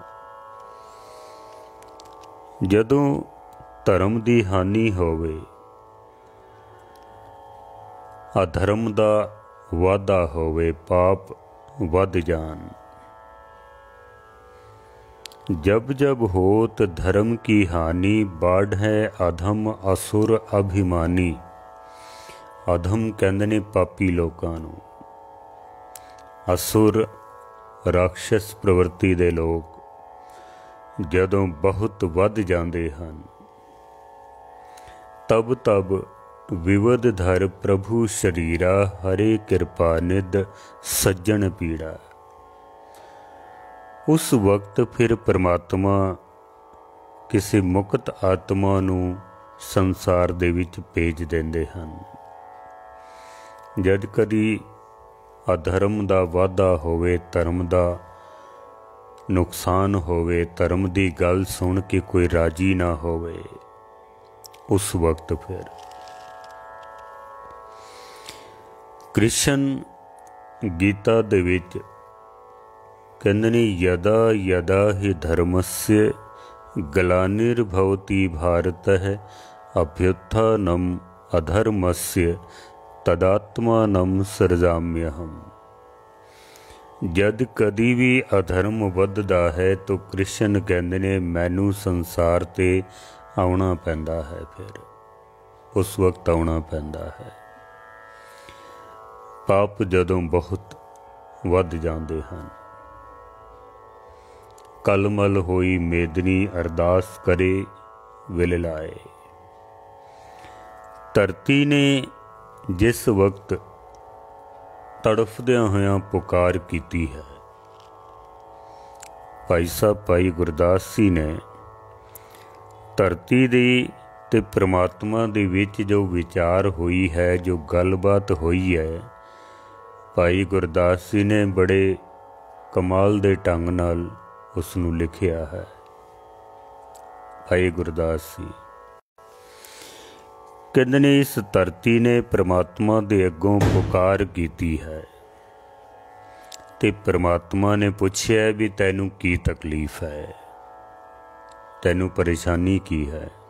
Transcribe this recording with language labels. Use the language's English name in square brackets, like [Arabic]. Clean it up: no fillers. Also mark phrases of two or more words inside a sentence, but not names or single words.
[Punjabi] ਜਦੋਂ ਧਰਮ ਕੀ ਹਾਨੀ ਹੋਵੇ, ਅਧਰਮ ਕਾ ਵਾਧਾ ਹੋਵੇ, ਪਾਪ ਵਧ ਜਾਣ। ਜਬ ਜਬ ਹੋਤ ਧਰਮ ਕੀ ਹਾਨੀ ਬਾਢੈ ਅਧਮ ਅਸੁਰ ਅਭਿਮਾਨੀ। ਅਧਮ ਕਹਿੰਦੇ ਨੇ ਪਾਪੀ ਲੋਕਾਂ ਨੂੰ, ਅਸੁਰ ਰਾਕਸ਼ਸ ਪ੍ਰਵਿਰਤੀ ਦੇ ਲੋਕ ਜਦੋਂ ਬਹੁਤ ਵਧ ਜਾਂਦੇ ਹਨ, ਤਬ ਤਬ ਬਿਬਿਧ ਧਰ ਪ੍ਰਭੂ ਸਰੀਰਾ ਹਰੇ ਕ੍ਰਿਪਾ ਨਿਧਿ ਸੱਜਨ ਪੀੜਾ। ਉਸ ਵਕਤ ਫਿਰ ਪਰਮਾਤਮਾ ਕਿਸੀ ਮੁਕਤ ਆਤਮਾ ਨੂੰ ਸੰਸਾਰ ਦੇ ਵਿੱਚ ਭੇਜ ਦਿੰਦੇ ਹਨ। ਜਦ ਕਦੀ ਅਧਰਮ ਦਾ ਵਾਧਾ ਹੋਵੇ, ਧਰਮ ਦਾ ਨੁਕਸਾਨ ਹੋਵੇ, ਧਰਮ ਦੀ ਗੱਲ ਸੁਣ ਕੇ ਕੋਈ ਰਾਜ਼ੀ ਨਾ ਹੋਵੇ, ਉਸ ਵਕਤ ਫਿਰ ਕ੍ਰਿਸ਼ਨ ਗੀਤਾ ਦੇ ਵਿੱਚ ਕਹਿੰਦੇ ਨੇ, [Sanskrit] यदा यदा हि धर्मस्य ग्लानिर्भवति भारतः अभ्युत्थानम् अधर्मस्य तदात्मानं सृजाम्यहम्। [Punjabi] ਜਦ ਕਦੀ ਵੀ ਅਧਰਮ ਵਧਦਾ ਹੈ ਤਾਂ ਕ੍ਰਿਸ਼ਨ ਕਹਿੰਦੇ ਨੇ, ਮੈਨੂੰ ਸੰਸਾਰ ਤੇ ਆਉਣਾ ਪੈਂਦਾ ਹੈ। ਫਿਰ ਉਸ ਵਕਤ ਆਉਣਾ ਪੈਂਦਾ ਹੈ। ਪਾਪ ਜਦੋਂ ਬਹੁਤ ਵਧ ਜਾਂਦੇ ਹਨ, ਕਲਮਲ ਹੋਈ ਮੇਦਨੀ ਅਰਦਾਸ ਕਰੇ ਬਿਲਲਾਏ। ਧਰਤੀ ਨੇ ਜਿਸ ਵਕਤ ਤੜਫਦਿਆਂ ਹੋਇਆਂ ਪੁਕਾਰ ਕੀਤੀ ਹੈ, ਭਾਈ ਸਾਹਬ ਭਾਈ ਗੁਰਦਾਸ ਜੀ ਨੇ ਧਰਤੀ ਦੀ ਤੇ ਪ੍ਰਮਾਤਮਾ ਦੇ ਵਿੱਚ ਜੋ ਵਿਚਾਰ ਹੋਈ ਹੈ, ਜੋ ਗੱਲਬਾਤ ਹੋਈ ਹੈ, ਭਾਈ ਗੁਰਦਾਸ ਜੀ ਨੇ ਬੜੇ ਕਮਾਲ ਦੇ ਢੰਗ ਨਾਲ ਉਸ ਨੂੰ ਲਿਖਿਆ ਹੈ। ਭਾਈ ਗੁਰਦਾਸ ਜੀ ਕਹਿੰਦੇ ਨੇ, ਇਸ ਧਰਤੀ ਨੇ ਪ੍ਰਮਾਤਮਾ ਦੇ ਅੱਗੋਂ ਪੁਕਾਰ ਕੀਤੀ ਹੈ ਤੇ ਪ੍ਰਮਾਤਮਾ ਨੇ ਪੁੱਛਿਆ ਵੀ ਤੈਨੂੰ ਕੀ ਤਕਲੀਫ ਹੈ, ਤੈਨੂੰ ਪਰੇਸ਼ਾਨੀ ਕੀ ਹੈ।